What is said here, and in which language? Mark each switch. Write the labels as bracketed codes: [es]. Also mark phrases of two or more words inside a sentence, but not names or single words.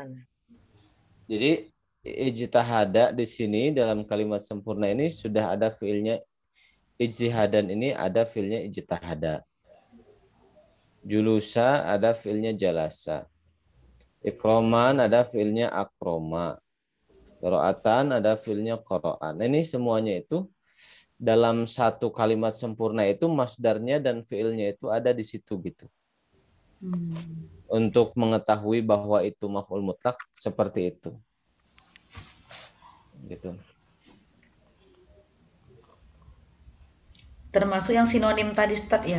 [id] Jadi ijtihada di sini dalam kalimat sempurna ini sudah ada fiilnya. Ijtihadan ini ada fiilnya ijtihada. Julusa ada fiilnya jalasa. Ikroman ada fiilnya akroma. Qira'atan ada fiilnya qara'an. Ini semuanya itu dalam satu kalimat sempurna itu masdarnya dan fiilnya itu ada di situ gitu. Untuk mengetahui bahwa itu [ar] مفعول مطلق [id] seperti itu. Gitu. Termasuk yang sinonim tadi Ustaz ya?